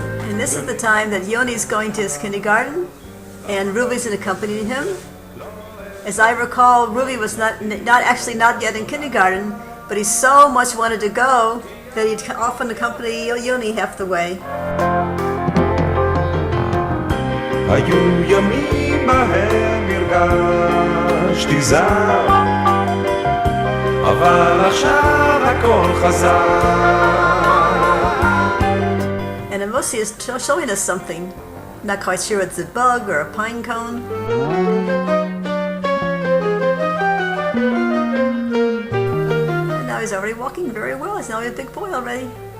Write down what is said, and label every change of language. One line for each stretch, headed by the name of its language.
English: And this is the time that Yoni's going to his kindergarten. and Ruby's accompanying him. As I recall, Ruby was not yet in kindergarten, but he so much wanted to go that he'd often accompany Yoni half the way.
Hebrew: היו ימים בהם הרגשתי זר, אבל עכשיו הכל חזר.
English: And Amosi is showing us something. Not quite sure it's a bug or a pine cone. And now he's already walking very well. He's now a big boy already.